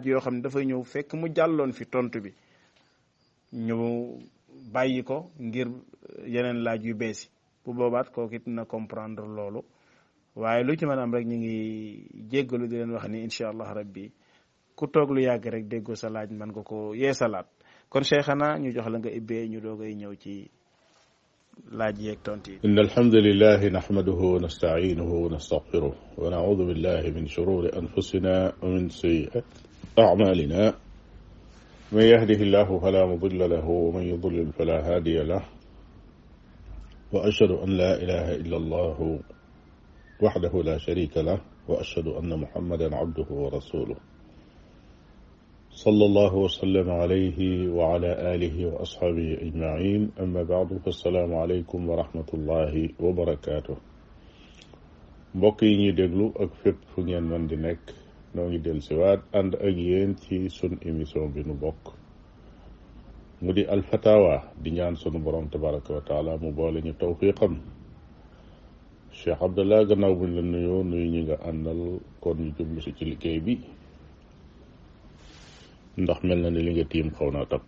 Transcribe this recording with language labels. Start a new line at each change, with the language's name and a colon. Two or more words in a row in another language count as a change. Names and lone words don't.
Wolof: yoo xam ne dafay ñëw fekk mu jàlloon fi tontu bi ñu bàyyi ko ngir yeneen laaj yu bees yi bu boobaat kooku it na comprendre loolu waaye lu ci mën am rek ñu ngi jéggalu di leen wax ni
Arabic: إن شاء الله
Wolof: rabbi ku toog lu yàgg rek déggoo sa laaj man nga ko yeesalaat kon cheikhana ñu jox la nga ibbee ñu doogay ñëw ci laaj yeeg tontu yi.
Arabic: إن الحمد لله نحمده ونستعينه ونستغفره ونعوذ بالله من شرور أنفسنا ومن سيئات أعمالنا من يهده الله فلا مضل له ومن يضلل فلا هادي له وأشهد أن لا إله إلا الله وحده لا شريك له وأشهد أن محمدا عبده ورسوله صلى الله وسلم عليه وعلى آله وأصحابه أجمعين أما بعد فالسلام عليكم ورحمة الله وبركاته
Wolof: mbokk yi ñuy déglu ak fépp fu ngeen mën di nekk noo ngi del siwaat ànd ak yéen ci sun émission bi nu bokk mu di alfatawa di ñaan sunu borom
Arabic: تبارك وتعالى
Wolof: mu boole ñu tawfiqam Cheikh Abdallah gannaaw buñ la nuyoo nuyu ñi nga àndal kon ñu jublu si ci liggéey bi ndax mel na ni li nga tiim xaw naa takku.